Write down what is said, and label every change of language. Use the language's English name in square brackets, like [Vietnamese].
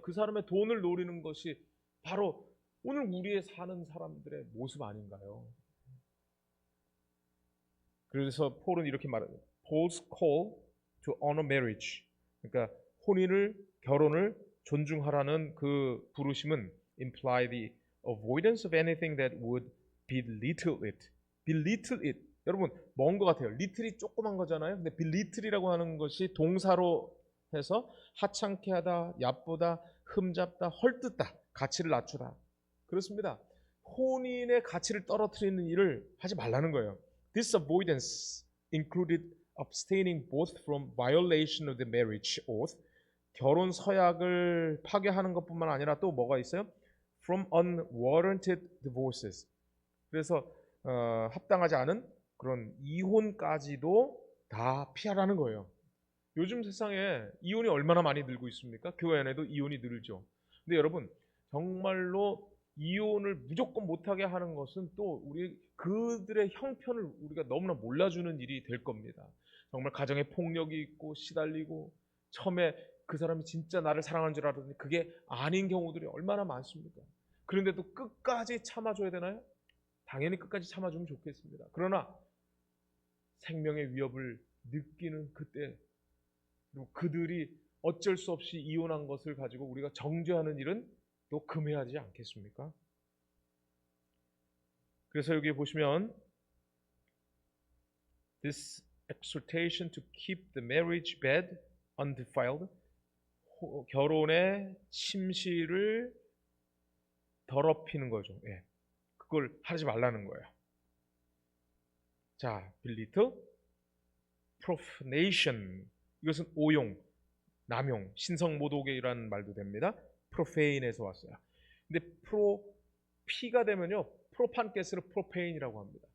[Korean] 그 사람의 돈을 노리는 것이 바로 오늘 우리의 사는 사람들의 모습 아닌가요? 그래서 폴은 이렇게 말해요. [English] Paul's call to honor marriage. [Korean] 그러니까 혼인을, 결혼을 존중하라는 그 부르심은 [English] imply the avoidance of anything that would belittle it. [Korean] belittle it. 여러분, 먼 것 같아요. little이 조그만 거잖아요. 근데 belittle이라고 하는 것이 동사로 해서 하찮게 하다, 얕보다, 흠잡다, 헐뜯다, 가치를 낮추다. 그렇습니다. 혼인의 가치를 떨어뜨리는 일을 하지 말라는 거예요. [English] This avoidance included abstaining both from violation of the marriage oath, [Korean] 결혼 서약을 파괴하는 것뿐만 아니라 또 뭐가 있어요? [English] From unwarranted divorces. [Korean] 그래서 합당하지 않은 그런 이혼까지도 다 피하라는 거예요. 요즘 세상에 이혼이 얼마나 많이 늘고 있습니까? 교회 안에도 이혼이 늘죠. 근데 여러분, 정말로 이혼을 무조건 못하게 하는 것은 또 우리 그들의 형편을 우리가 너무나 몰라주는 일이 될 겁니다. 정말 가정에 폭력이 있고 시달리고 처음에 그 사람이 진짜 나를 사랑하는 줄 알았는데 그게 아닌 경우들이 얼마나 많습니까? 그런데도 끝까지 참아줘야 되나요? 당연히 끝까지 참아주면 좋겠습니다. 그러나 생명의 위협을 느끼는 그때, 그리고 그들이 어쩔 수 없이 이혼한 것을 가지고 우리가 정죄하는 일은 또 금해하지 않겠습니까? 그래서 여기 보시면 [English] This exhortation to keep the marriage bed undefiled, [Korean] 결혼의 침실을 더럽히는 거죠. 예. 그걸 하지 말라는 거예요. 자, belittle, profanation, 이것은 오용, 남용, 신성모독이라는 말도 됩니다. profane에서 왔어요. 근데 P가 되면요, 프로판가스를 프로페인이라고 합니다.